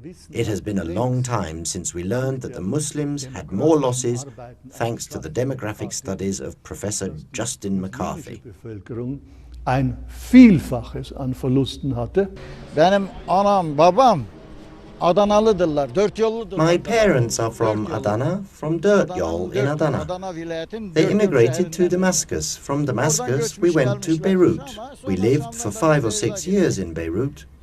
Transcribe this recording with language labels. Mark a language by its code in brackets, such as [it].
[en] It has been a long time since we learned that the Muslims had more losses thanks to the demographic studies of Professor Justin McCarthy. [de] Ein Vielfaches an Verlusten hatte. [tr] Benim anam, babam Adanalıdırlar, dört yolludur. [en] My parents are from Adana, from Dörtyol in Adana. They immigrated to Damascus. From Damascus, we went to Beirut. We lived for 5 or 6 years in Beirut.